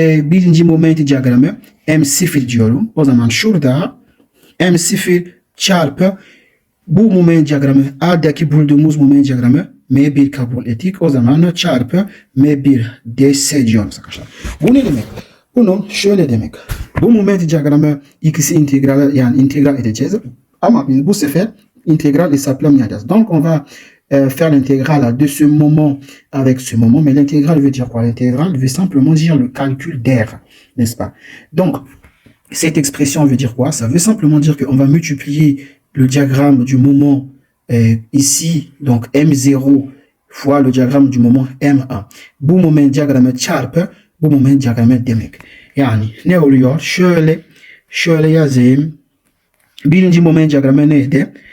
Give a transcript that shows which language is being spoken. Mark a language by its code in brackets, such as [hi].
[tr] Birinci moment diyagramı M0 diyorum. O zaman şurada M0 çarpı bu moment diyagramı A'daki bulduğumuz moment diyagramı M1 kabul ettik. O zaman çarpı M1 DS diyoruz arkadaşlar. Bu ne demek? Bunu şöyle demek. Bu moment diyagramı ikisi integral edeceğiz. Ama biz bu sefer intégral hesaplamayacağız. [fr] Donc on va faire l'intégrale de ce moment avec ce moment. Mais l'intégrale veut dire quoi? L'intégrale veut simplement dire le calcul d'air, n'est-ce pas? Donc cette expression veut dire quoi? Ça veut simplement dire qu'on va multiplier le diagramme du moment ici, donc M0 fois le diagramme du moment M1. [tr] Bu moment diyagramı çarpı bu moment diyagramı demek. Yani ne oluyor? Şöyle yazayım. Birinci moment diyagramı neydi?